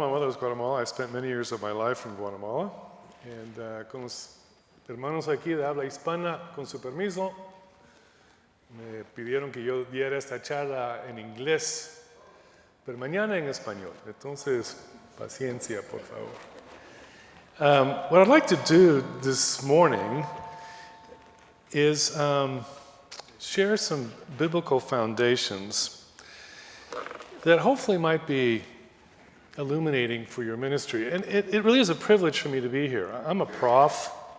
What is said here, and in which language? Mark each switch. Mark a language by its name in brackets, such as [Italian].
[English] My mother was Guatemalan. I spent many years of my life in Guatemala. [Spanish] And con los hermanos aquí de habla hispana, con su permiso, me pidieron que yo diera esta charla en inglés, pero mañana en español. Entonces, paciencia, por favor. [English] What I'd like to do this morning is share some biblical foundations that hopefully might be illuminating for your ministry. And it really is a privilege for me to be here. I'm a prof.